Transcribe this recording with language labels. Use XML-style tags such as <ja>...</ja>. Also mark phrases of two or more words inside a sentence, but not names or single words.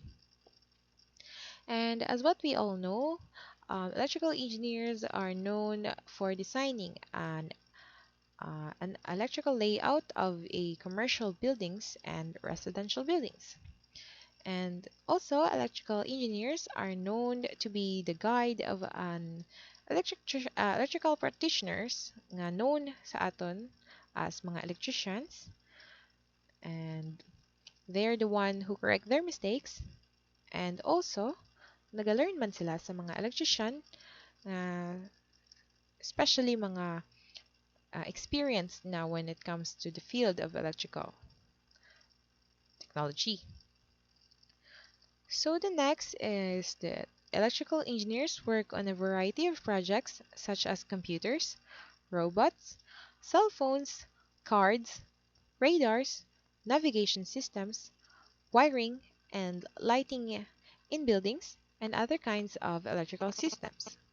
<en>And as what we all know, electrical engineers are known for designing an electrical layout of a commercial buildings and residential buildings. And also, electrical engineers are known to be the guide of an electrical practitioners nga known</en> <hil>sa aton</hil> <en>as mga electricians, and they're the one who correct their mistakes, and also</en> <hil>nagalearn man sila sa mga electrician,</hil> <en>especially mga experienced now when it comes to the field of electrical technology. So the next is that electrical engineers work on a variety of projects such as computers, robots, cell phones, cards, radars, navigation systems, wiring, and lighting in buildings, and other kinds of electrical systems.</en>